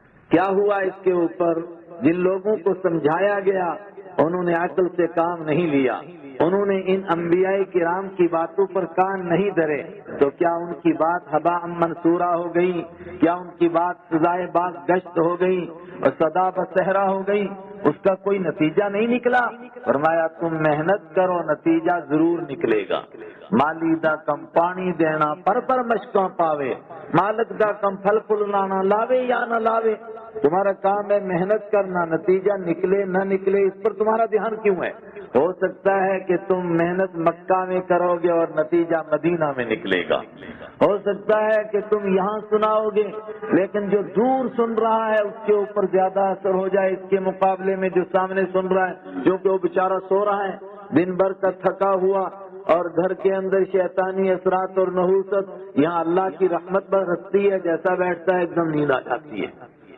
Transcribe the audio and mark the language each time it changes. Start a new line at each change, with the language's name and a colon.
Urdu: کیا ہوا اس کے اوپر؟ جن لوگوں کو سمجھایا گیا انہوں نے عقل سے کام نہیں لیا، انہوں نے ان انبیاء کرام کی باتوں پر کان نہیں دھرے، تو کیا ان کی بات ہباء منصورہ ہو گئی؟ کیا ان کی بات سزائے باز گشت ہو گئی اور صدا بصحرا ہو گئی؟ اس کا کوئی نتیجہ نہیں نکلا. فرمایا تم محنت کرو نتیجہ ضرور نکلے گا.
Punjabi: مالی دا کم پانی دینا پر مشکاں پاوے، مالک دا کم پھل پھل لانا لاوے یا نہ لاوے.
Urdu: تمہارا کام ہے محنت کرنا، نتیجہ نکلے نہ نکلے اس پر تمہارا دھیان کیوں ہے؟ ہو سکتا ہے کہ تم محنت مکہ میں کرو گے اور نتیجہ مدینہ میں نکلے گا. ہو سکتا ہے کہ تم یہاں سناؤ گے لیکن جو دور سن رہا ہے اس کے اوپر زیادہ اثر ہو جائے اس کے مقابلے میں جو سامنے سن رہا ہے، جو کہ وہ بیچارہ سو رہا ہے دن بھر کا تھکا ہوا، اور گھر کے اندر شیطانی اثرات اور نحوست، یہاں اللہ کی رحمت برستی ہے، جیسا بیٹھتا ہے ایک دم نیند آ جاتی ہے.